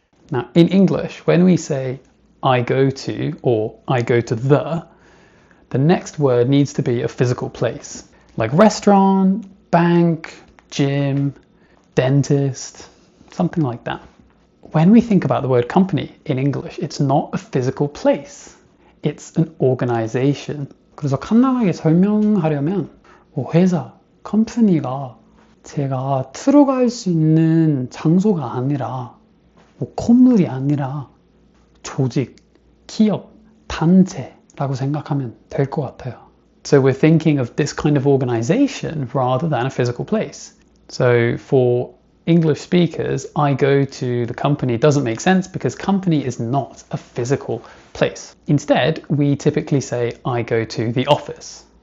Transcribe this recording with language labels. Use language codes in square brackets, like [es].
[en] Now, in English, when we say I go to or I go to the next word needs to be a physical place, like restaurant, bank, gym, dentist, something like that. When we think about the word company in English, it's not a physical place. It's an organization. [ko] 그래서 간단하게 설명하려면 회사, 컴퍼니가 제가 들어갈 수 있는 장소가 아니라 건물이 아니라 조직, 기업, 단체라고 생각하면 될 것 같아요. [en] So we're thinking of this kind of organization rather than a physical place. So for English speakers, I go to the company doesn't make sense because company is not a physical place. Instead, we typically say I go to the office.